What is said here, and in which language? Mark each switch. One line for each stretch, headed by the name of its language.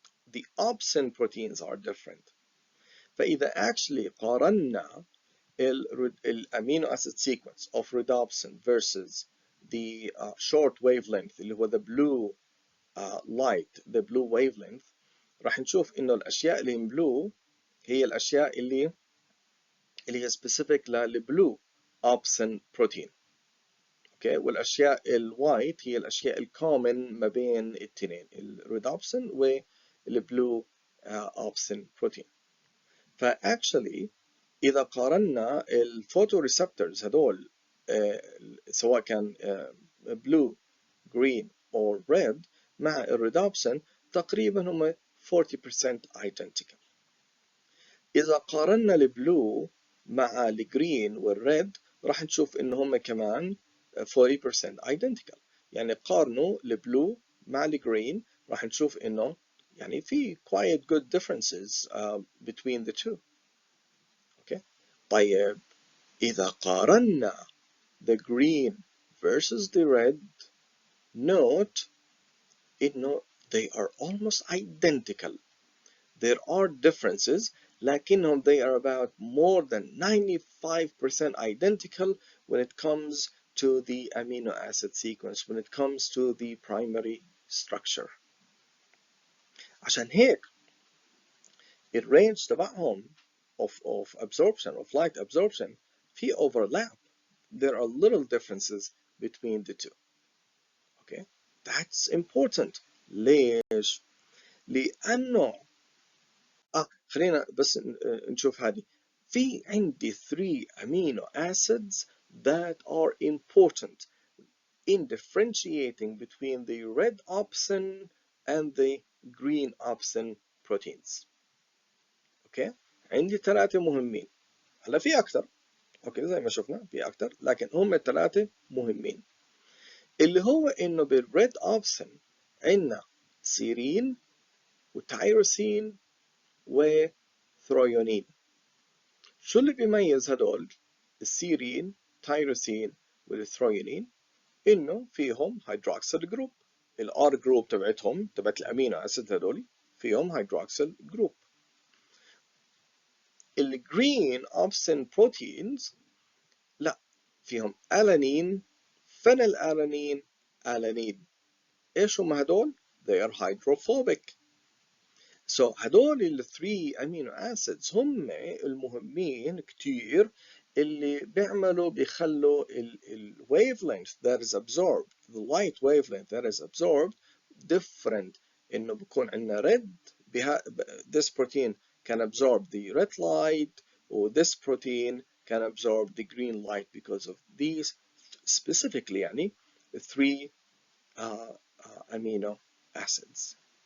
English: The opsin proteins are different.
Arabic: فإذا
English: actually قارنا الامino acid sequence of rhodopsin versus the short wavelength اللي هو the blue light, the blue wavelength،
Arabic: راح نشوف انه الاشياء اللي
English: in blue
Arabic: هي الاشياء اللي هي
English: specific للblue opsin protein.
Arabic: اوكي، والاشياء الوايت هي الاشياء الكومن ما بين الاثنين الرhodopsin والblue opsin protein. فاكشلي إذا قارنا الفوتوريسبتورز هدول سواء كان
English: blue, green or red
Arabic: مع الرودوبسين تقريبا هم 40% identical. إذا قارنا البلو مع الجرين والريد راح نشوف إن هم كمان 40% identical. يعني قارنوا البلو مع الجرين راح نشوف إنه يعني في
English: quite good differences between the two.
Arabic: طيب إذا قارنا
English: the green versus the red, note إنه they are almost identical. There are differences
Arabic: لكنهم
English: they are about more than 95% identical when it comes to the amino acid sequence, when it comes to the primary structure.
Arabic: عشان هيك الرينج تبعهم
English: of absorption, of light absorption
Arabic: في overlap.
English: There are little differences between the two. Okay, that's important.
Arabic: ليش؟ لأنه خلينا بس نشوف هذه. في عندي
English: 3 amino acids that are important in differentiating between the red opsin and the green opsin proteins.
Arabic: اوكي، عندي 3 مهمين. هلا في أكثر، اوكي زي ما شفنا في أكثر، لكن هم 3 مهمين. اللي هو إنه بالريد أوبسن عندنا سيرين وتايروسين وثريونين. شو اللي بيميز هدول السيرين تايروسين والثريونين؟ إنه فيهم هيدروكسيل جروب. الار جروب تبعتهم تبعت الأمينو أسيد هدول فيهم هيدروكسيل جروب. الجرين أوبسن بروتينز لا، فيهم ألانين فينيل ألانين ألانين. إيش هم هدول؟
English: They are hydrophobic. So هدول ال 3 amino acids
Arabic: هم المهمين كتير اللي بيخلوا
English: ال wavelength that is absorbed, the light wavelength that is absorbed different.
Arabic: إنه بكون عندنا
English: red this protein can absorb the red light or this protein can absorb the green light because of these specifically يعني 3 amino acids.